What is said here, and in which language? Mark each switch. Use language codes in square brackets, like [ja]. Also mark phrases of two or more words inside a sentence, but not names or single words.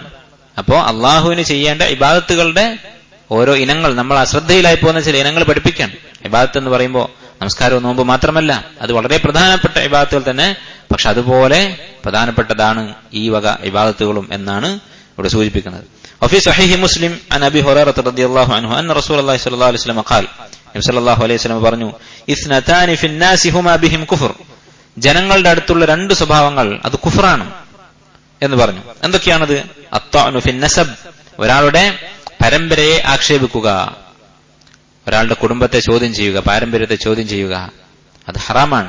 [ml] അപ്പോ അള്ളാഹുവിന് ചെയ്യേണ്ട ഇബാദത്തുകളുടെ ഓരോ ഇനങ്ങൾ, നമ്മൾ അശ്രദ്ധയിലായി പോകുന്ന ചില ഇനങ്ങൾ പഠിപ്പിക്കാൻ. ഇബാദത്ത് എന്ന് പറയുമ്പോൾ നമസ്കാരവും നോമ്പ് മാത്രമല്ല, അത് വളരെ പ്രധാനപ്പെട്ട ഇബാദത്തുകൾ തന്നെ, പക്ഷെ അതുപോലെ പ്രധാനപ്പെട്ടതാണ് ഈ വക ഇബാദത്തുകളും എന്നാണ് ഇവിടെ സൂചിപ്പിക്കുന്നത്. [ar] وفي صحيح مسلم عن ابي هريره رضي الله عنه ان رسول الله صلى الله عليه وسلم قال النبي صلى الله عليه وسلم പറഞ്ഞു, اثنتان في الناس هما بهم كفر, [ml] ജനങ്ങളുടെ അടുത്തുള്ള 2 സ്വഭാവങ്ങൾ അത് കുഫറാണ് എന്ന് പറഞ്ഞു. എന്തൊക്കെയാണത്? [ar] الطعن في النسب, [ml] ഒരാളുടെ പരമ്പരയെ ആക്ഷേപിക്കുക, ഒരാളുടെ കുടുംബത്തെ ചോദ്യം ചെയ്യുക, പാരമ്പര്യത്തെ ചോദ്യം ചെയ്യുക, അത് ഹറാമാണ്.